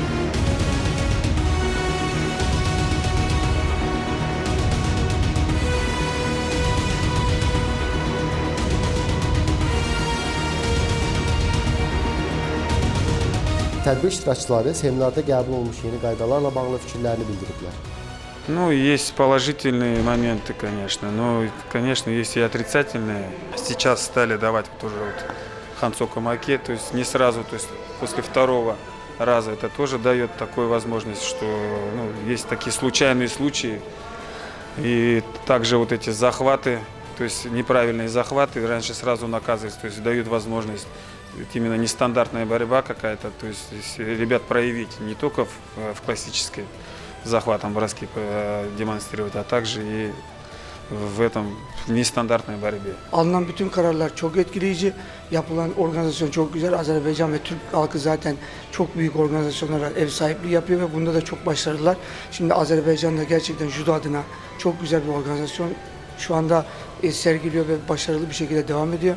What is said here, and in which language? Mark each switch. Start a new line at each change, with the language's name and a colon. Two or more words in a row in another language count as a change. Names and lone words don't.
Azerbaijani: Tədbir iştirakçıları seminarda qəbul olmuş yeni qaydalarla bağlı fikirlərini bildiriblər.
Russian: Ну, есть положительные моменты, конечно, но, конечно, есть и отрицательные. Сейчас стали давать тоже вот Хансо Камаке, то есть не сразу, то есть после второго раза это тоже дает такую возможность, что есть такие случайные случаи. И также вот эти захваты, то есть неправильные захваты, раньше сразу наказываются, то есть дают возможность именно нестандартная борьба какая-то, то есть ребят проявить не только в классической захватом броски демонстрировать, а также и в nestandартной борьбе.
Turkish: Alınan bütün kararlar çok etkileyici. Yapılan organizasyon çok güzel. Azerbaycan ve Türk halkı zaten çok büyük organizasyonlara ev sahipliği yapıyor ve bunda da çok başarılılar. Şimdi Azerbaycan'da gerçekten judo adına çok güzel bir organizasyon şu anda sergiliyor ve başarılı bir şekilde devam ediyor.